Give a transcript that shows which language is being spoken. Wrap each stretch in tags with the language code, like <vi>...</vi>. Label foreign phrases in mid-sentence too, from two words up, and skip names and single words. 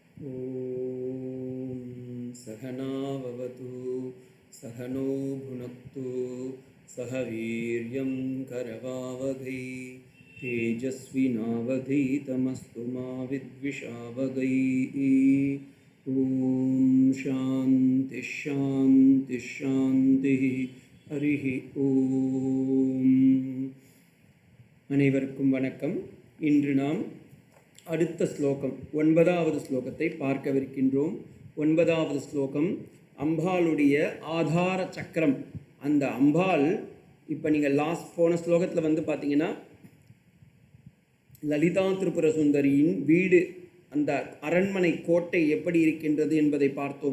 <sa>ॐ सहना भवतु सहनो भुनक्तु सह वीर्यं करवावहै तेजस्विनावधीतमस्तु मा विद्विषावहै। ॐ शान्ति शान्ति शान्तिः हरिः ॐ।</sa> <ta>அனைவருக்கும் வணக்கம். இன்று நாம் அடுத்த ஸ்லோகம் 9வது ஸ்லோகத்தை பார்க்கவிருக்கின்றோம். 9வது ஸ்லோகம் அம்பாளுடைய ஆதார சக்கரம். அந்த அம்பாள் இப்போ நீங்கள் போன ஸ்லோகத்தில் வந்து பார்த்தீங்கன்னா லலிதா திரிபுர சுந்தரியின் வீடு, அந்த அரண்மனை கோட்டை எப்படி இருக்கின்றது என்பதை பார்த்தோம்.</ta>